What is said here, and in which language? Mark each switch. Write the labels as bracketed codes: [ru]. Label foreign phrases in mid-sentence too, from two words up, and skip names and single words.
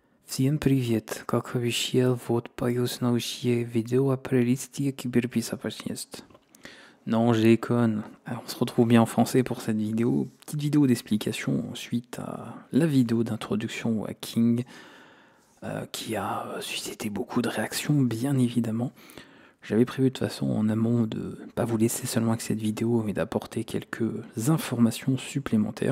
[ru] Всем привет! Как обещал, вот пояснающее видео о плейлисте кибербезопасности. [fr] Non, je déconne. Alors, on se retrouve bien en français pour cette vidéo. Petite vidéo d'explication suite à la vidéo d'introduction au hacking qui a suscité beaucoup de réactions, bien évidemment. J'avais prévu de toute façon en amont de pas vous laisser seulement avec cette vidéo, mais d'apporter quelques informations supplémentaires.